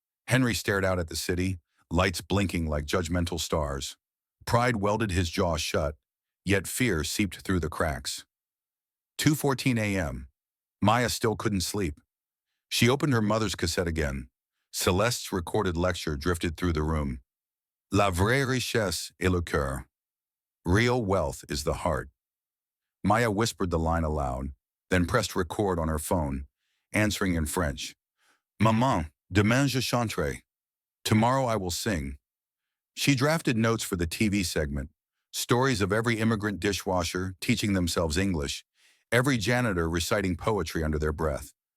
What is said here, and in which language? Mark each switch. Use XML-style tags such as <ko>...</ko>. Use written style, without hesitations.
<en>Henry stared out at the city, lights blinking like judgmental stars. Pride welded his jaw shut, yet fear seeped through the cracks. 2:14 a.m. Maya still couldn't sleep. She opened her mother's cassette again. Celeste's recorded lecture drifted through the room.</en> <fr>La vraie richesse est le cœur.</fr> <en>Real wealth is the heart. Maya whispered the line aloud, then pressed record on her phone, answering in French.</en> <fr>Maman, demain je chanterai.</fr> <en>Tomorrow I will sing. She drafted notes for the TV segment, stories of every immigrant dishwasher teaching themselves English, every janitor reciting poetry under their breath.</en>